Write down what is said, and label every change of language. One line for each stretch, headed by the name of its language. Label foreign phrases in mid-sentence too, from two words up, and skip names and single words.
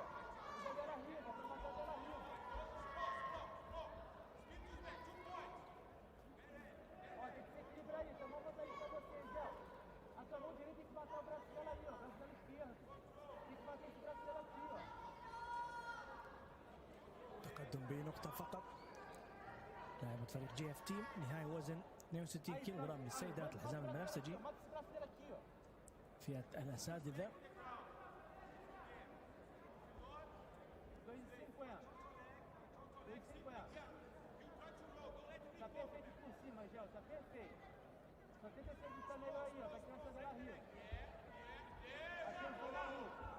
Portuguese: Usa dela riba, pra matar dela riba. Ó, tem que se equilibrar isso. Eu vou botar isso pra vocês, ó. A sua mão direita tem que matar o braço dela ali, ó. O braço dela esquerdo. Tem que bater esse braço dela aqui, ó.
Arabic: تقدم بنقطة فقط لاعبة فريق جي اف تي. نهاية وزن 62 كيلوغرام للسيدات الحزام البنفسجي.
Portuguese: Mata esse braço dela aqui, ó.
Arabic: فئة الأساتذة. 2,50.
Portuguese: Tá perfeito por cima, Gel. Tá perfeito. Só tenta se ajustar melhor aí, ó. Pra criança dela rir. A criança dela rir.